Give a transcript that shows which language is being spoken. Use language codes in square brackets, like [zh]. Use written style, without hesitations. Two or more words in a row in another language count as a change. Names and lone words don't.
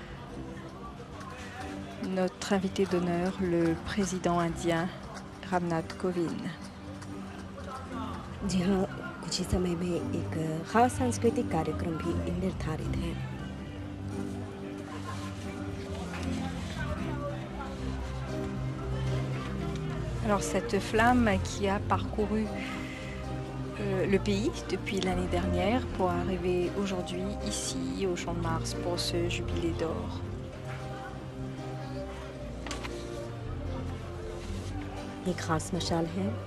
[fr] Notre invité d'honneur, le président indien Ramnath Kovind. [hi] जी हाँ, कुछ ही समय में एक खास सांस्कृतिक कार्यक्रम भी निर्धारित है। [fr] Alors cette flamme qui a parcouru le pays depuis l'année dernière pour arriver aujourd'hui ici au Champ de Mars pour ce jubilé d'or. [hi] ये खास मशाल है।